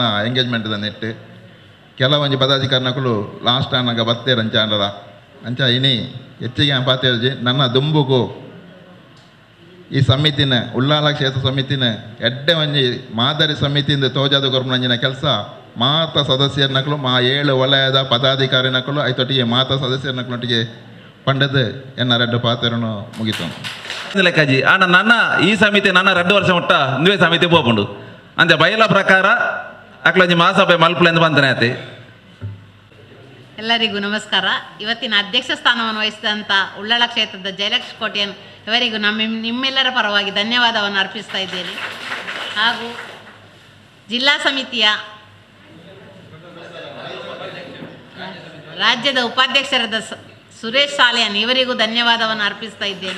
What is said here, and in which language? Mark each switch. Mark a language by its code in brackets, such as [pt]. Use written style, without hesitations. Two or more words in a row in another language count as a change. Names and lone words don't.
[tcy] ಎಂಗೇಜ್ಮೆಂಟ್ದ ನೆಟ್ಟು ಕೆಲವೊಂದು ಪದಾಧಿಕಾರಿನಕ್ಕಳು ಲಾಸ್ಟ್ ಅನ್ನಗ ಬತ್ತೇರು ಅಂಚಾಂಡದ ಅಂಚ ಇನಿ ಹೆಚ್ಚಿಗೆ ಪಾತೇರ್ಜಿ ನನ್ನ ದುಂಬುಗೂ ಈ ಸಮಿತಿನ ಉಳ್ಳಾಲ ಕ್ಷೇತ್ರ ಸಮಿತಿನ ಎಡ್ಡೆ ಒಂಜಿ ಮಾದರಿ ಸಮಿತಿಯಿಂದ ತೋಜಾದ ಗೊರ್ಮಂಜಿನ ಕೆಲಸ ಮಾತ ಸದಸ್ಯರನಕ್ಕಳು 7 ವಲಯದ ಪದಾಧಿಕಾರಿನಕ್ಕಳು ಐತೊಟ್ಟಿಗೆ ಮಾತ ಸದಸ್ಯರನಕ್ಕಳೊಟ್ಟಿಗೆ ಪಂಡದು ಎನ್ನ 2 ಪಾತ್ರನು ಮುಗಿತು. ಲೆಕ್ಕಾಜಿ ನನ್ನ ಈ ಸಮಿತಿ ನನ್ನ 2 ವರ್ಷ ಮುಟ್ಟ ಇಂದುವೆ ಸಮಿತಿ ಪೋಪುಂಡು ಅಂತೆ ಬಯಲ ಪ್ರಕಾರ ಅಕ್ಲೊಂಜಿ ಮಹಾಸಭೆ ಮಲ್ಪುಲೆಂದು ಬಂದನೆ ಆತಿ. [kn] ಎಲ್ಲರಿಗೂ ನಮಸ್ಕಾರ. ಇವತ್ತಿನ ಅಧ್ಯಕ್ಷ ಸ್ಥಾನವನ್ನು ವಹಿಸಿದಂಥ ಉಳ್ಳಾಳ ಕ್ಷೇತ್ರದ ಜಯಲಕ್ಷ್ಮಿ ಕೋಟೆಯನ್ ಇವರಿಗೂ ನಿಮ್ಮೆಲ್ಲರ ಪರವಾಗಿ ಧನ್ಯವಾದವನ್ನು ಅರ್ಪಿಸ್ತಾ ಇದ್ದೇನೆ. ಹಾಗೂ ಜಿಲ್ಲಾ ಸಮಿತಿಯ ರಾಜ್ಯದ ಉಪಾಧ್ಯಕ್ಷರಾದ ಸುರೇಶ್ ಸಾಲಿಯನ್ ಇವರಿಗೂ ಧನ್ಯವಾದವನ್ನು ಅರ್ಪಿಸ್ತಾ ಇದ್ದೇನೆ.